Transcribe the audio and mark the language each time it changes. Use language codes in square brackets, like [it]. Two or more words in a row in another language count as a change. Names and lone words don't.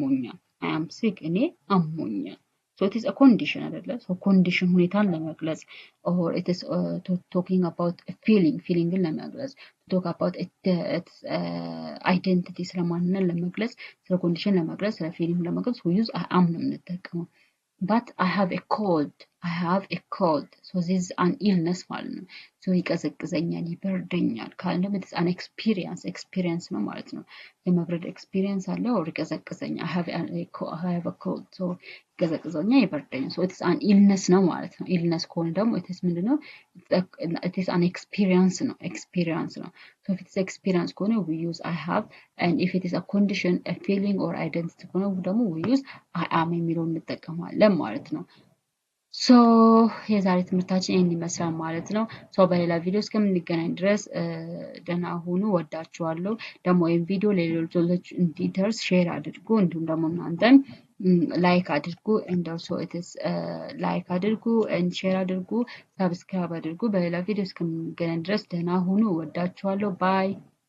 [en] አሞኛል so it is a condition አይደለ so condition [am] ሁኔታን ለመግለጽ [en] or it is talking about a feelingን ለመግለጽ talk about its identity [am] ስለማንነት ለመግለጽ ስለ condition ለመግለጽ ስለ feeling ለመግለጽ [en] we use I am [am] ነው የምንጠቀመው [en] but I have a cold I have a cold. So this is an illness [am] ማለት ነው። [en] so [am] ይቀዘቅዘኛል ይበርደኛል ካልን ደግሞ [en] it's an experience [am] ነው ማለት ነው። [en] የመብረድ experience አለ or ይቀዘቅዘኛል I have a cold. [am] so ይቀዘቅዘኛል ይበርደኛል [en] so it's an illness [am] ነው ማለት ነው። illness ከሆነ ደግሞ [en] it is [am] ምንድነው? [en] it is an experience ነው። so if it is experience ከሆነ we use I have, and if it is a condition, a feeling or identity [am] ከሆነ ደግሞ [en] we use I am [am] የሚለውን እንጠቀማለን ማለት ነው። ሶ የዛሬ ትምህርታችን ይህን ይመስላል ማለት ነው። ሶ በሌላ ቪዲዮ እስከምንገናኝ ድረስ ደህና ሁኑ። ወዳችኋለሁ። ደግሞ ይህን ቪዲዮ ለሌሎች ልጆች እንዲደርስ ሼር አድርጉ። እንዲሁም ደግሞ እናንተም ላይክ አድርጉ [en] and also it is [am] ላይክ አድርጉ and ሼር አድርጉ፣ ሰብስክራይብ አድርጉ። በሌላ ቪዲዮ እስከምንገናኝ ድረስ ደህና ሁኑ። ወዳችኋለሁ። ባይ